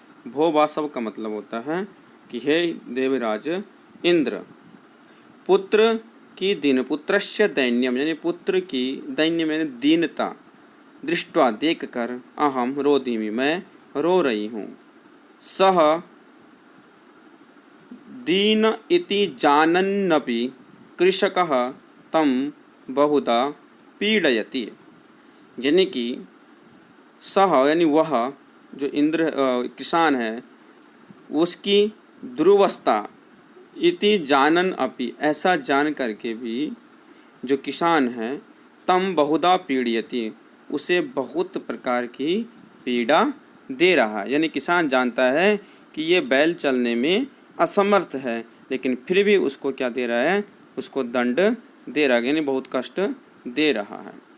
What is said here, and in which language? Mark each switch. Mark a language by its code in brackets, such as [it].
[hi] भो वासव का मतलब होता है कि हे देवराज इंद्र, पुत्र की दीन पुत्रस्य दैन्यम यानी पुत्र की दैन्यम यानी दीनता, दृष्ट्वा देख कर [sa] अहम रोदिमि [hi] मैं रो रही हूँ। [sa] सह दीन इति जानन्नपि कृषकः तं बहुधा पीडयति। [hi] यानी कि सह यानी वह जो इंद्र किसान है, उसकी दुर्वस्था [sa] इति जानन अपि [hi] ऐसा जान करके भी जो किसान है, [sa] तम बहुधा पीड़यति [hi] उसे बहुत प्रकार की पीड़ा दे रहा है। यानी किसान जानता है कि ये बैल चलने में असमर्थ है, लेकिन फिर भी उसको क्या दे रहा है, उसको दंड दे रहा है, यानी बहुत कष्ट दे रहा है।